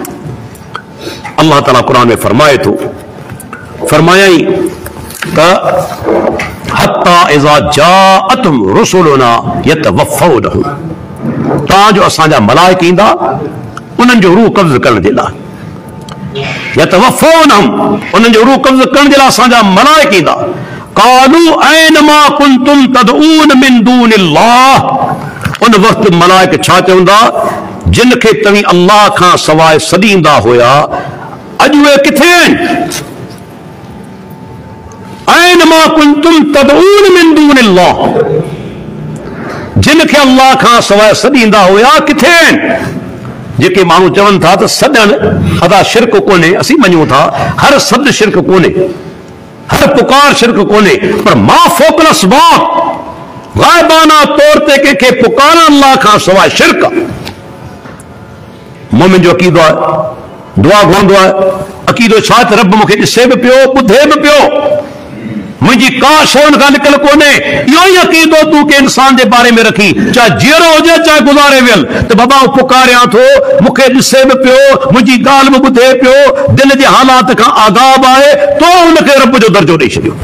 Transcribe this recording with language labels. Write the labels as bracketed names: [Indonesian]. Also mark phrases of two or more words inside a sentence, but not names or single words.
[Sindhi] अल्लाह ताला कुरान में फरमाए थो, फरमायाई त [Arabic] حتى إذا جاءتهم رسلنا يتوفونهم, [Sindhi] तव्हांजो असांजा मलाइक ईंदा उन्हनि जो रूह कब्ज़ करण जे लाइ, यतवफ़ौनहुम, उन्हनि जो रूह कब्ज़ करण जे लाइ असांजा मलाइक ईंदा। [Arabic] قالوا أين ما كنتم تدعون من دون الله, [Sindhi] उन वक़्तु मलाइक छा चवंदा? जिन खे तव्हीं अल्लाह खां सवाइ सॾींदा हुया, अॼु उहे किथे आहिनि? [Arabic] أين ما كنتم تدعون من دون الله, [Sindhi] जिन खे अल्लाह खां सवाइ सॾींदा हुया किथे आहिनि? जेके माण्हू चवनि था त सॾण अदा शिरक कोन्हे, असीं मञूं था हर सॾ शिरक कोन्हे, हर पुकार शिरक कोन्हे, पर [Arabic] ما فوق الأسباب [Sindhi] ग़ाइबाना तौर ते कंहिंखे पुकारण अल्लाह खां सवाइ शिरक। मोमिन जो अक़ीदो आहे, दुआ घुरंदो आहे, अक़ीदो छा त रब मूंखे ॾिसे बि पियो, ॿुधे बि पियो, मुंहिंजी का शइ हुन खां निकल कोन्हे। इहो ई अक़ीदो तूं के इंसान जे बारे में रखी, चाहे जीअरो हुजे चाहे गुज़ारे वियल, त बाबा पुकारियां थो, मूंखे ॾिसे बि पियो, मुंहिंजी ॻाल्हि बि ॿुधे पियो, दिलि जे हालात खां आगाह आहे, तो हुनखे रब जो दर्जो ॾेई छॾियो।